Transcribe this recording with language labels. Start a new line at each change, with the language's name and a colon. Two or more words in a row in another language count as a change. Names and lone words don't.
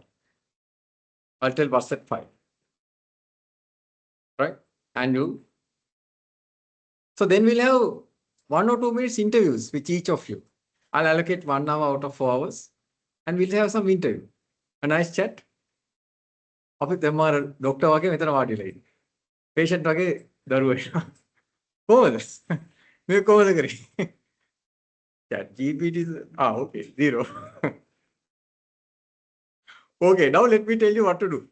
English: I'll tell what's that file. Right? And you. So then we'll have 1 or 2 minutes interviews with each of you. I'll allocate 1 hour out of 4 hours. And we'll have some interview. A nice chat.
Sinhala: අපි තමාර ඩොක්ටර් වගේ මෙතන වාඩිලා ඉන්නේ. patient වගේ දරුවෙක්. කොහොමද? මේ කොහොමද කරේ? chat GPT okay 0.
English: Okay, now let me tell you what to do.